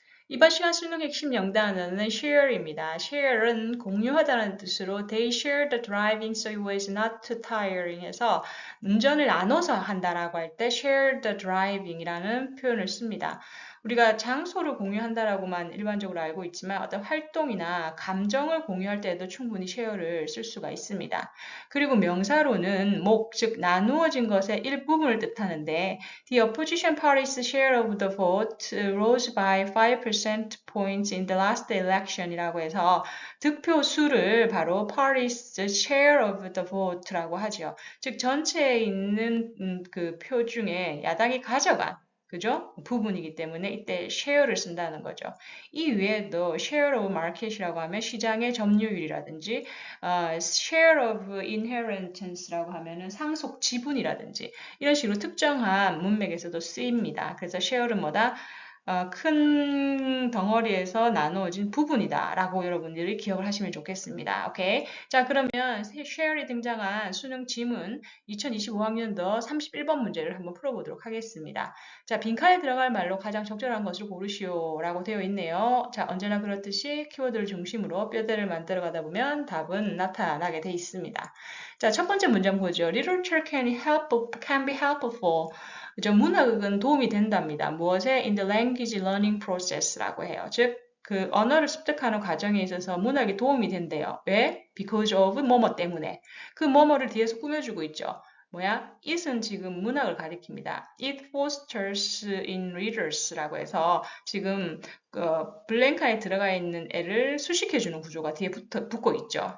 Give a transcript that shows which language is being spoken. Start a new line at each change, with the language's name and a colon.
Korean: 이번 시간 수능 핵심 영단어는 share입니다.
English: share은
Korean: 공유하다는 뜻으로
English: they share the driving so it was not too tiring
Korean: 해서 운전을 나눠서 한다라고 할 때
English: share the driving이라는
Korean: 표현을 씁니다. 우리가 장소를 공유한다라고만 일반적으로 알고 있지만 어떤 활동이나 감정을 공유할 때에도 충분히 share를 쓸 수가 있습니다. 그리고 명사로는 목, 즉 나누어진 것의 일부분을 뜻하는데
English: The opposition party's share of the vote rose by 5% points in the last election이라고 해서
Korean: 득표 수를 바로
English: party's share of the vote라고 하죠.
Korean: 즉 전체에 있는 그 표 중에 야당이 가져간 그죠? 부분이기 때문에 이때 share를 쓴다는 거죠. 이 외에도
English: share of market
Korean: 이라고 하면 시장의 점유율이라든지
English: share of inheritance
Korean: 라고 하면은 상속 지분이라든지 이런 식으로 특정한 문맥에서도 쓰입니다. 그래서 share는 뭐다? 큰 덩어리에서 나누어진 부분이다 라고 여러분들이 기억을 하시면 좋겠습니다. 오케이. 자, 그러면 share이 등장한 수능 지문 2025학년도 31번 문제를 한번 풀어보도록 하겠습니다. 자, 빈칸에 들어갈 말로 가장 적절한 것을 고르시오 라고 되어 있네요. 자, 언제나 그렇듯이 키워드를 중심으로 뼈대를 만들어 가다 보면 답은 나타나게 돼 있습니다. 자, 첫 번째 문장 보죠.
English: Literature can be helpful.
Korean: 그죠? 문학은 도움이 된답니다. 무엇에?
English: In the language learning process라고 해요.
Korean: 즉, 그 언어를 습득하는 과정에 있어서 문학이 도움이 된대요. 왜?
English: Because of
Korean: 뭐뭐 때문에. 그 뭐뭐를 뒤에서 꾸며주고 있죠. 뭐야? it은 지금 문학을 가리킵니다.
English: It fosters in readers
Korean: 라고 해서 지금 블랭카에 들어가 있는 애를 수식해주는 구조가 뒤에 붙고 있죠.